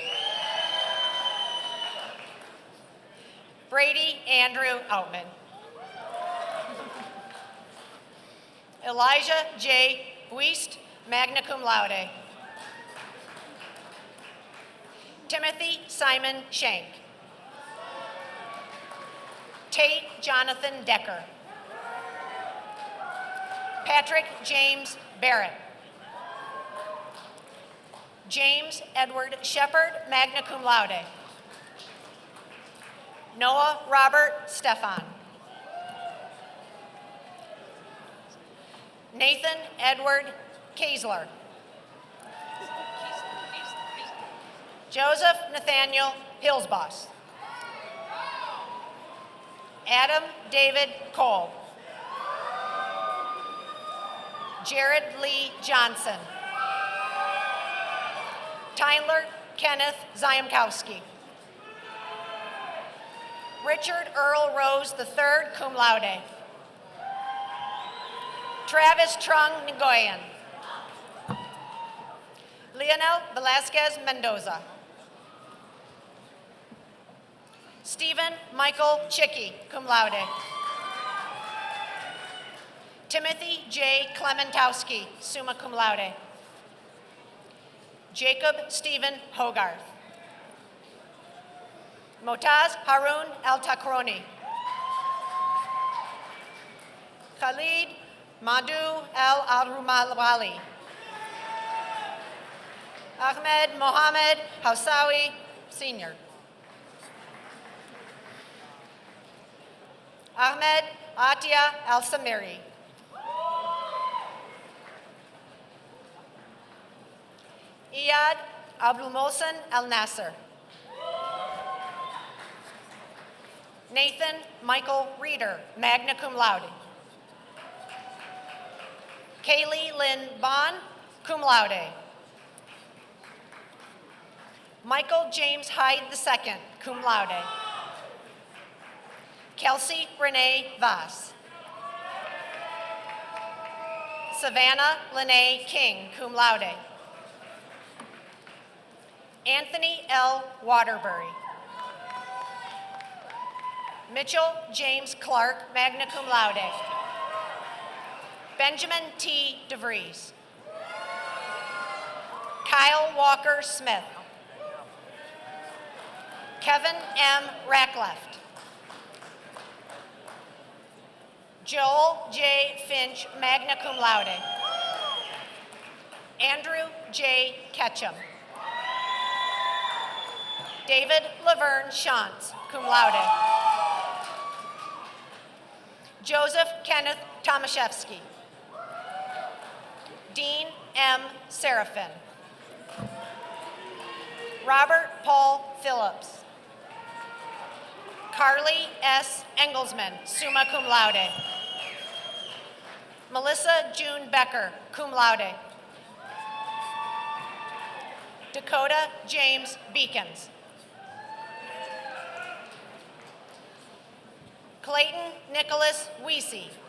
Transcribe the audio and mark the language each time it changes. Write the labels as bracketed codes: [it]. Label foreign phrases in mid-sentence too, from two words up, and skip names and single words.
[en] Brady Andrew Outman. Elijah J. Buist, magna cum laude. Timothy Simon Shank. Tate Jonathan Decker. Patrick James Barrett. James Edward Shepard, magna cum laude. Noah Robert Stefan. Nathan Edward Kaesler. Joseph Nathaniel Hillsboss. Adam David Cole. Jared Lee Johnson. Tyler Kenneth Zyamkowski. Richard Earl Rose III, cum laude. Travis Trung Nguyen. Leonel Velasquez Mendoza. Stephen Michael Chicky, cum laude. Timothy J. Clementowski, summa cum laude. Jacob Stephen Hogarth. Motaz Harun Al-Takroni. Khalid Madhu Al-Rumali. Ahmed Mohammed Hausawi, Sr. Ahmed Atia Al-Samiri. Iyad Abdul Mohsen Al-Nasser. Nathan Michael Reeder, magna cum laude. Kaylee Lynn Bond, cum laude. Michael James Hyde II, cum laude. Kelsey Renee Voss. Savannah Lene King, cum laude. Anthony L. Waterbury. Mitchell James Clark, magna cum laude. Benjamin T. DeVries. Kyle Walker Smith. Kevin M. Rackleft. Joel J. Finch, magna cum laude. Andrew J. Ketchum. David Laverne Shantz, cum laude. Joseph Kenneth Tomaszewski. Dean M. Seraphin. Robert Paul Phillips. Carly S. Engelsman, summa cum laude. Melissa June Becker, cum laude. Dakota James Beacons. Clayton Nicholas Weesey.